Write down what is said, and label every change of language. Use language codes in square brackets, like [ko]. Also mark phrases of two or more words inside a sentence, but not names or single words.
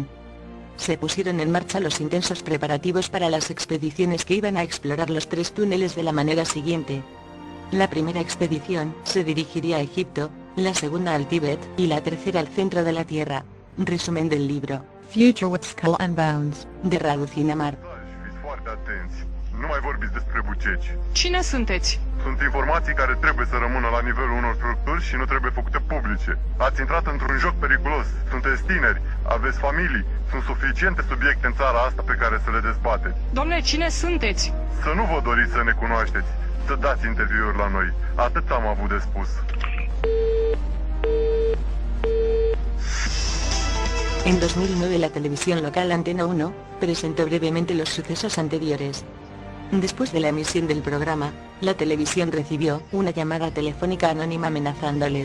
[es] Se pusieron en marcha los intensos preparativos para las expediciones que iban a explorar los tres túneles de la manera siguiente. La primera expedición se dirigiría a Egipto, la segunda al Tíbet y la tercera al centro de la Tierra. Resumen del libro Future with Skull and Bones, de Radu Cinamar. [ro] Nu mai vorbiți despre buceci. Cine sunteți? Sunt informații care trebuie să rămână la nivelul unor structuri și nu trebuie făcute publice. Ați intrat într-un joc periculos, sunteți tineri, aveți familii, sunt suficiente subiecte în țara asta pe care să le dezbateți. Domnule, cine sunteți? Să nu vă doriți să ne cunoașteți, să dați interviuri la noi. Atât am avut de spus. [es] En 2009 la televisión local Antena 1 presentó brevemente los sucesos anteriores. Después de la emisión del programa, la televisión recibió una llamada telefónica anónima amenazándoles.